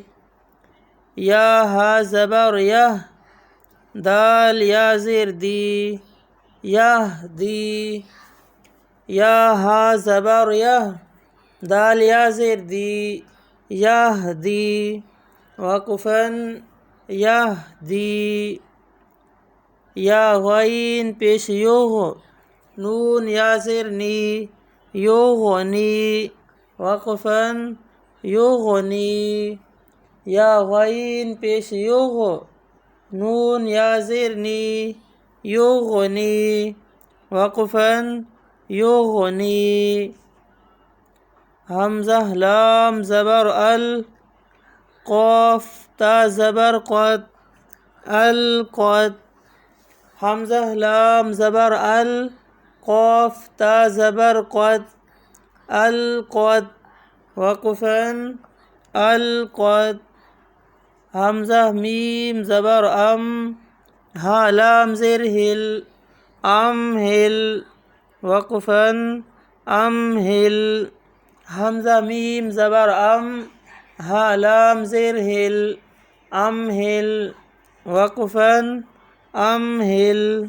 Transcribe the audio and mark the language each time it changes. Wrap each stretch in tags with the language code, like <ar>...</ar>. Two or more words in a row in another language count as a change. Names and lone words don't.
<ur>یا ہا زبر یہ، دال یا زیر دی، یہدی۔ یا ہا زبر یہ، دال یا زیر دی، یہدی، وقفاً یہدی۔ یا غین پیش یوغ، نون یا زیر نی، یوغنی، وقفاً یوغنی۔ یا غین پیش یوغ، نون یا زیر نی، یوغنی، وقفاً یوغنی۔ حمزہ لام زبر ال، قاف تا زبر قد، القد۔ حمزہ لام زبر ال، قاف تا زبر قد، القد، وقفاً القد۔ حمزہ میم زبر ام، ہا لام زیر ہل، امہل، وقفاً امہل۔ حمزہ میم زبر ام، ہا لام زیر ہل، امہل، وقفاً امہل۔</ur>